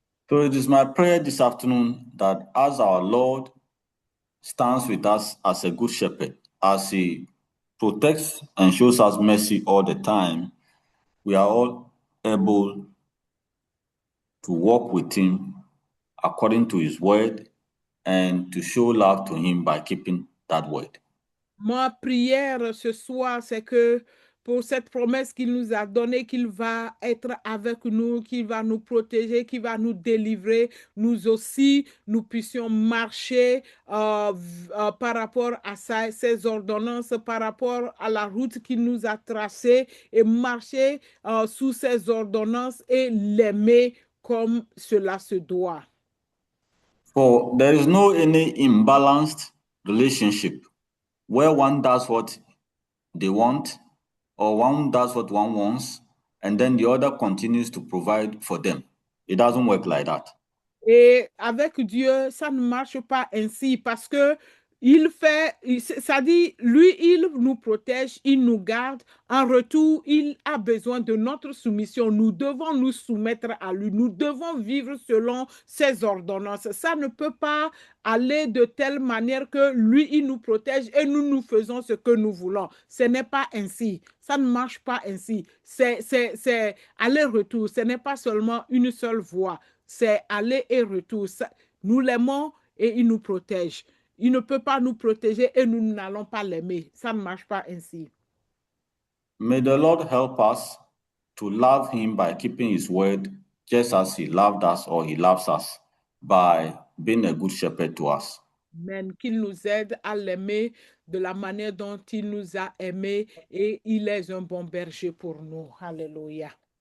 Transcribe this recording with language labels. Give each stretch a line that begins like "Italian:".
English: So it is my prayer this afternoon that as our Lord stands with us as a good shepherd, as he protects and shows us mercy all the time, we are all able to walk with him according to his word and to show love to him by keeping that word.
French: Ma prière ce soir, c'est que pour cette promesse qu'il nous a donnée, qu'il va être avec nous, qu'il va nous protéger, qu'il va nous délivrer, nous aussi, nous puissions marcher par rapport à ses ordonnances, par rapport à la route qu'il nous a tracée et marcher sous ses ordonnances et l'aimer comme cela se doit.
English: For there is no any imbalanced relationship where one does what they want or one does what one wants and then the other continues to provide for them. It doesn't work like that.
French: Et avec Dieu, ça ne marche pas ainsi parce que il fait, ça dit, lui, il nous protège, il nous garde. En retour, il a besoin de notre soumission. Nous devons nous soumettre à lui. Nous devons vivre selon ses ordonnances. Ça ne peut pas aller de telle manière que lui, il nous protège et nous faisons ce que nous voulons. Ce n'est pas ainsi. Ça ne marche pas ainsi. C'est aller-retour. Ce n'est pas seulement une seule voie. C'est aller et retour. Nous l'aimons et il nous protège. Il ne peut pas nous protéger et nous n'allons pas l'aimer. Ça ne marche pas ainsi.
English: May the Lord help us to love him by keeping his word just as he loved us or he loves us by being a good shepherd to us. Amen.
French: Qu'il nous aide à l'aimer de la manière dont il nous a aimés et il est un bon berger pour nous. Alléluia.